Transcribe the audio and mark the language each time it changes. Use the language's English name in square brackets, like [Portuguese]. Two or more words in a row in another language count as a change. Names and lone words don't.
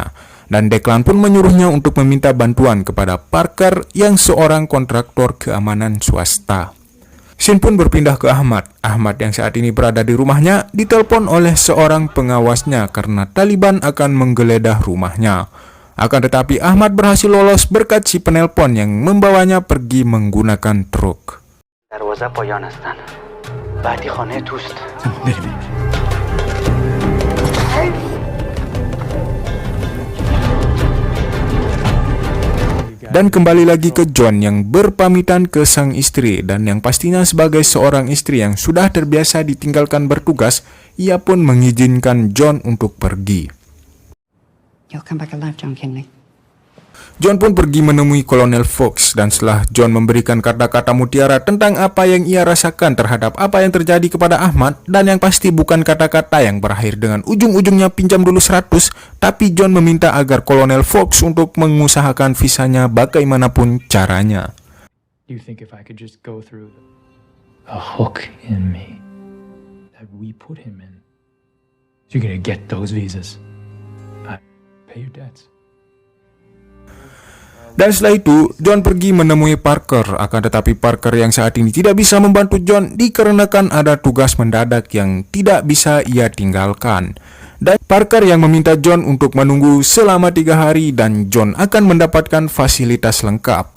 [Indonesian] Dan Declan pun menyuruhnya untuk meminta bantuan kepada Parker yang seorang kontraktor keamanan swasta. Scene pun berpindah ke Ahmad. Ahmad yang saat ini berada di rumahnya ditelepon oleh seorang pengawasnya karena Taliban akan menggeledah rumahnya. Akan tetapi Ahmad berhasil lolos berkat si penelpon yang membawanya pergi menggunakan truk. [Persian] دروازه پایان هستن. بعدی خانه توست. [Indonesian] Dan kembali lagi ke John yang berpamitan ke sang istri, dan yang pastinya sebagai seorang istri yang sudah terbiasa ditinggalkan bertugas, ia pun mengizinkan John untuk pergi. [English] You'll come back alive, John Kinley. [Indonesian] John pun pergi menemui Kolonel Fox, dan setelah John memberikan kata-kata mutiara tentang apa yang ia rasakan terhadap apa yang terjadi kepada Ahmad, dan yang pasti bukan kata-kata yang berakhir dengan ujung-ujungnya pinjam dulu 100, tapi John meminta agar Kolonel Fox untuk mengusahakan visanya bagaimanapun caranya. [English] You think if I could just go through a hook in me that we put him in, you're gonna get those visas. Pay your debts. [Indonesian] Dan setelah itu, John pergi menemui Parker. Akan tetapi Parker yang saat ini tidak bisa membantu John dikarenakan ada tugas mendadak yang tidak bisa ia tinggalkan. Dan Parker yang meminta John untuk menunggu selama 3 hari dan John akan mendapatkan fasilitas lengkap.